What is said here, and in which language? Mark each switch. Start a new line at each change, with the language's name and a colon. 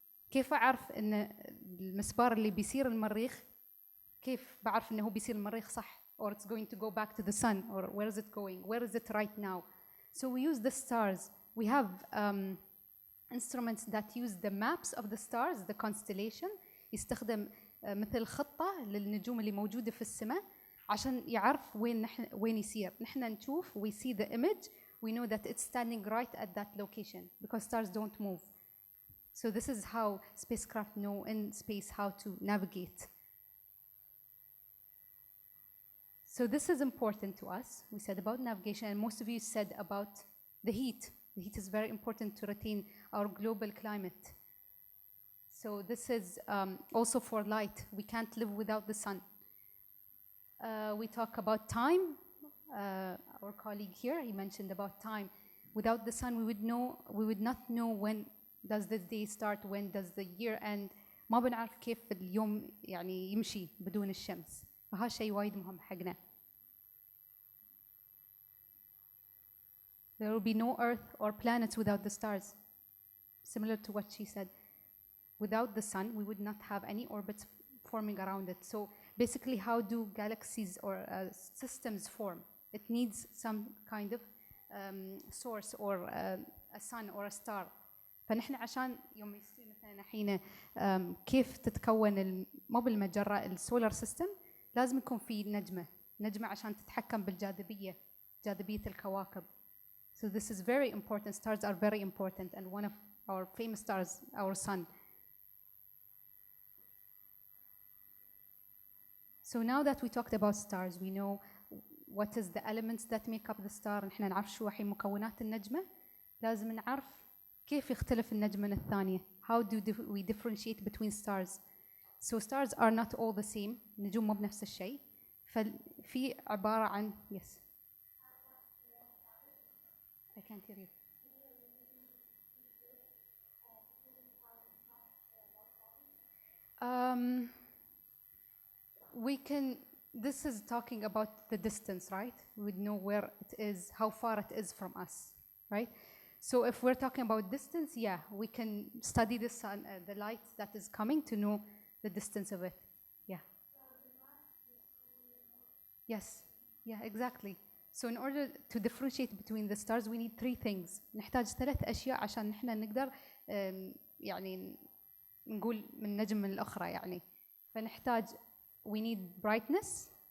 Arabic: كيف أعرف إن المسبار اللي بيصير المريخ كيف بعرف إنه هو بيصير المريخ صح,
English: or it's going to go back to the sun, or where is it going? Where is it right now? So we use the stars. We have instruments that use the maps of the stars, the constellation.
Arabic: يستخدم مثل خطة للنجوم اللي موجودة في السماء عشان يعرف وين يسير. نحن نشوف,
English: we see the image, we know that it's standing right at that location because stars don't move. So this is how spacecraft know in space how to navigate. So this is important to us. We said about navigation, and most of you said about the heat. The heat is very important to retain our global climate. So this is also for light. We can't live without the sun. We talk about time. Our colleague here, he mentioned about time. Without the sun, we would not know when does the day start, when does the year end.
Arabic: ما بنعرف كيف اليوم يعني يمشي بدون الشمس. فهذا شيء وايد مهم حقنا.
English: There will be no Earth or planets without the stars. Similar to what she said. Without the sun, we would not have any orbits forming around it. So basically, how do galaxies or systems form? It needs some kind of source or a sun or a star.
Arabic: فنحن عشان يوم يصير مثلا الحين كيف تتكون مو بالمجرة السولار سيستم لازم يكون في نجمة عشان تتحكم بالجاذبية جاذبية الكواكب.
English: So this is very important. Stars are very important, and one of our famous stars, our sun. So now that we talked about stars, we know what is the elements that make up the star.
Arabic: نحن نعرف شو الحين مكونات النجمة. لازم نعرف كيف يختلف النجم من الثانية.
English: How do we differentiate between stars? So stars are not all the same.
Arabic: النجوم مو بنفس الشيء. ففي عبارة عن
English: yes. I can't hear you. we can, this is talking about the distance, right? We would know where it is, how far it is from us, right? So if we're talking about distance, yeah, we can study the sun, the light that is coming to know the distance of it. Yeah. Yes. Yeah, exactly. So in order to differentiate between the stars, we need three things.
Arabic: نحتاج ثلاث أشياء عشان نحن نقدر يعني نقول من نجم من الأخرى يعني. فنحتاج
English: we need brightness.